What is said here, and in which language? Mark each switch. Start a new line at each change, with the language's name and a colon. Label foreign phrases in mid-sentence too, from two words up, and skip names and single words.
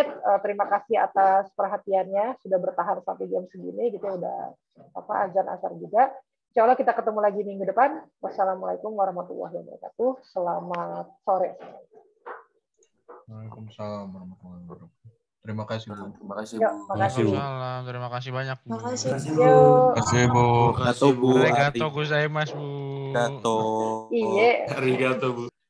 Indonesian: Terima kasih atas perhatiannya sudah bertahan sampai jam segini gitu, udah azan asar juga.
Arabic: إن شاء الله
Indonesian: kita ketemu lagi minggu depan.
Arabic: والسلام عليكم ورحمة الله وبركاته.
Indonesian: Selamat sore.
Arabic: وعليكم السلام ورحمة الله وبركاته.
Indonesian: Terima kasih Bu. Terima kasih Yuk, Bu. makasih. Waalaikumsalam. Terima kasih banyak Bu. Makasih. Yuk. Terima kasih Bu. Arigato Bu.
Japanese: ありがとうございます Bu.
Indonesian: Arigato. Iya. Arigato Bu.